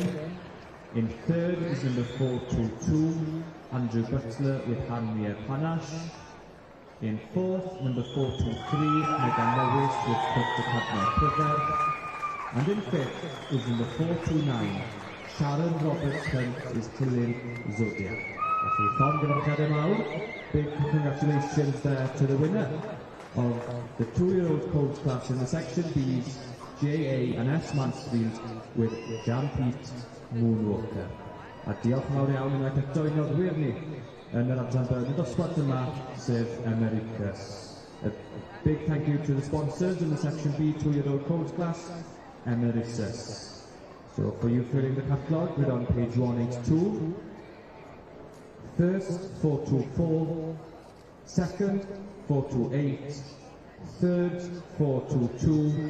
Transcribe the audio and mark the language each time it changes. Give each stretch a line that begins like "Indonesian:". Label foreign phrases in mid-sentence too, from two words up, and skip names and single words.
English: In third is number 422, Andrew Butler with Hanmir Panache. In fourth, number 423, Megan Lewis with Dr. Cadman Priver. And in fifth is number 429, Sharon Robertson is Cillian Zodiac.
Welsh: Felly, llond gyfarchiadau mawr.
English: Big congratulations there to the winner of the 2-year-old colt class in the section B's, J.A. and S. Mansfield with Jam-Pete Moonwalker.
Welsh: A diolch mawr iawn unwaith eto i noddwyr ni yn yr adran byrd y dosbarth yma, sef Americus.
English: A big thank you to the sponsors in the section B 2-year-old colt class, Americus. So for you filling the catalogue, we're on page 182. First, 424. Second, 428. Third, 422.